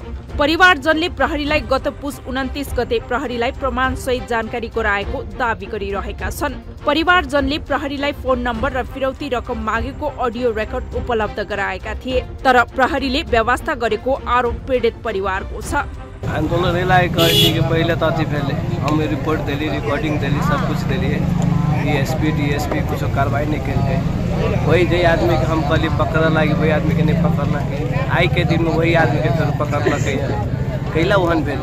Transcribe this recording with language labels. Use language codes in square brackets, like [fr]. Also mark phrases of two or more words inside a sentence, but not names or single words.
[ne] परिवारजनले प्रहरीलाई गत पुस 29 गते प्रहरीलाई प्रमाण सहित जानकारी गराएको दावी गरिरहेका छन्। परिवारजनले प्रहरीलाई फोन नम्बर र फिरौती रकम मागेको अडियो रेकर्ड उपलब्ध गराएका थिए, तर प्रहरीले व्यवस्था गरेको आरोप पीडित परिवारको छ। [bho] आंदोलन रिलाय करने के पहले तो पहले हम रिपोर्ट दिली, रिकॉर्डिंग दिली, सब कुछ दिली। डीएसपी कुछ कार्रवाई नहीं करें। वही जो आदमी के हम कल पकड़ लगे वही आदमी के नहीं पकड़ लगे। आई के दिन में वही आदमी के फिर पकड़ लगे कैला वहन भेजे।